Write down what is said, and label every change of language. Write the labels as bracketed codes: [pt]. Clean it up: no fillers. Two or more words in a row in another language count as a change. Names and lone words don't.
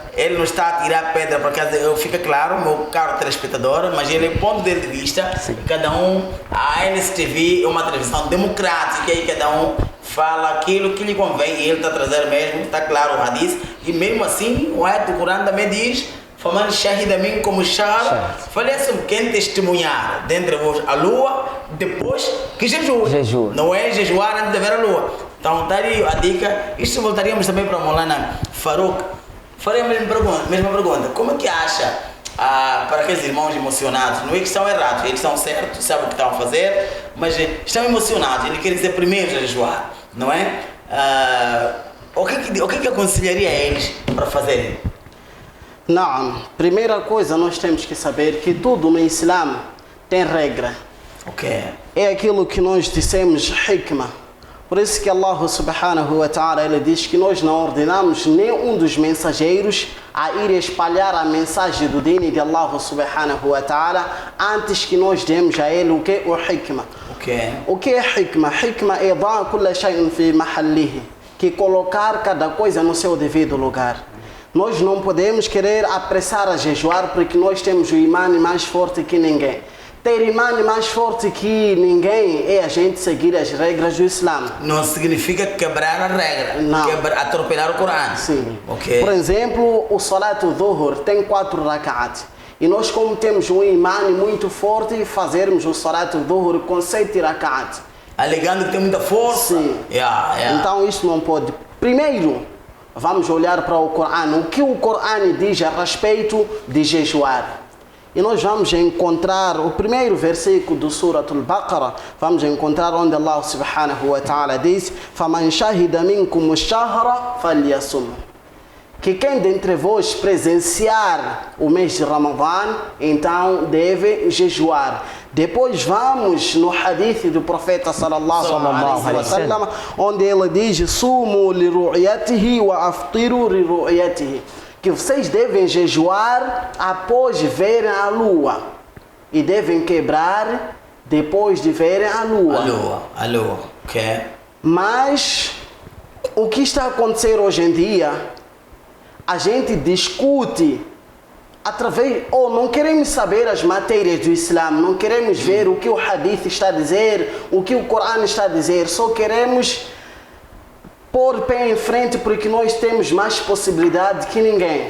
[pt] Ele não está a tirar pedra, porque fica claro, meu caro telespectador, mas ele é ponto de vista. Sim. Cada um, a NSTV é uma televisão democrática e cada um fala aquilo que lhe convém e ele está a trazer mesmo, está claro o hadith. E mesmo assim, o ayat do Corão também diz: [ar] "فمن شهد منكم [pt] como shahr, falece quem testemunhar dentre vós a lua, depois que jejua. Não é jejuar antes de ver a lua." Então, está aí a dica. Isto voltaríamos também para Molana Farouk. Farei a mesma pergunta. Como é que acha, para aqueles irmãos emocionados, não é que estão errados, eles estão certos, sabem o que estão a fazer, mas estão emocionados, eles querem ser primeiros a jejuar, não é? O que aconselharia a eles para fazerem? Não, primeira coisa nós temos que saber que tudo no Islã tem regra. Ok. É aquilo que nós dissemos, hikmah. Por isso que [ar] الله سبحانه وتعالى [pt] ele diz que nós não ordenamos nenhum dos mensageiros a ir espalhar a mensagem do dini de [ar] الله سبحانه وتعالى [pt] antes que nós demos a ele o que? O hikmah. Okay. O que é hikmah? Hikmah é dar [ar] كل شيء في محله, [pt] que colocar cada coisa no seu devido lugar. Nós não podemos querer apressar a jejuar porque nós temos o imã mais forte que ninguém. ter imã mais forte que ninguém é a gente seguir as regras do Islã. Não significa quebrar a regra, Não. atropelar o Corão. Sim. Ok. Por exemplo, o Salat Dhuhr tem 4 rak'at. E nós, como temos um imã muito forte, fazermos o Salat Dhuhr com 7 rak'at. Alegando que tem muita força. Sim. Yeah. Então isso não pode. Primeiro, vamos olhar para o Corão. O que o Corão diz a respeito de jejuar? E nós vamos encontrar o primeiro versículo do Surat al-Baqarah. Vamos encontrar onde [ar] الله سبحانه وتعالى [pt] diz: [ar] فَمَنْ شَهِدَ مِنْكُمُ الشَّهْرَ فَلْيَصُمْ. [pt] Que quem dentre vós presenciar o mês de Ramadã, então deve jejuar. Depois vamos no hadith do profeta [ar] صلى الله عليه وسلم, [pt] onde ele diz: [ar] صوموا لرؤيته وأفطروا لرؤيته. [pt] Que vocês devem jejuar após verem a lua e devem quebrar depois de verem a lua. A lua. Ok. Mas o que está a acontecer hoje em dia? A gente discute através, ou não queremos saber as matérias do Islã, não queremos ver o que o Hadith está a dizer, o que o Corão está a dizer, só queremos pôr pé em frente porque nós temos mais possibilidade que ninguém.